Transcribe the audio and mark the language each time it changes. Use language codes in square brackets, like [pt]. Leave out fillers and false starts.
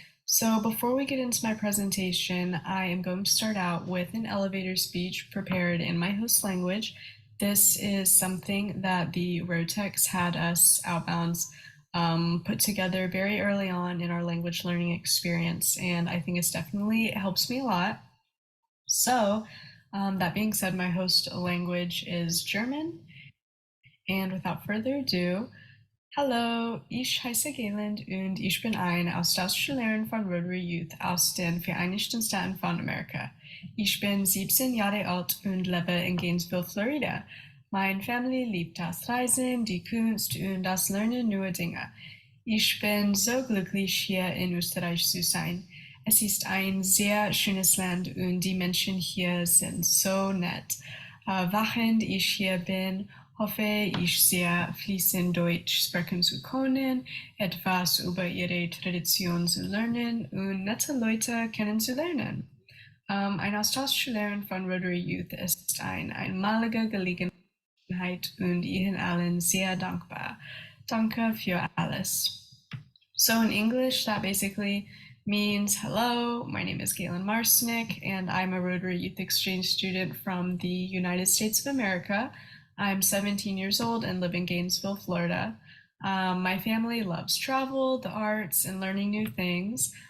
[en] So before we get into my presentation, I am going to start out with an elevator speech prepared in my host language. This is something that the Rotex had us outbounds put together very early on in our language learning experience, and I think it helps me a lot. So that being said, my host language is German, and without further ado, [de] hallo, ich heiße Galen und ich bin eine Austauschschülerin von Rotary Youth aus den Vereinigten Staaten von Amerika. Ich bin 17 Jahre alt und lebe in Gainesville, Florida. Meine Familie liebt das Reisen, die Kunst und das Lernen neuer Dinge. Ich bin so glücklich, hier in Österreich zu sein. Es ist ein sehr schönes Land und die Menschen hier sind so nett. Während ich hier bin, hoffe ich sehr, fließend Deutsch sprechen zu können, etwas über ihre Tradition zu lernen und nette Leute kennenzulernen. Eine Austauschschülerin von Rotary Youth ist eine einmalige Gelegenheit und Ihnen allen sehr dankbar. Danke für alles. [en] So in English, that basically means, hello, my name is Galen Marsnick, and I'm a Rotary Youth Exchange student from the United States of America. I'm 17 years old and live in Gainesville, Florida. My family loves travel, the arts, and learning new things.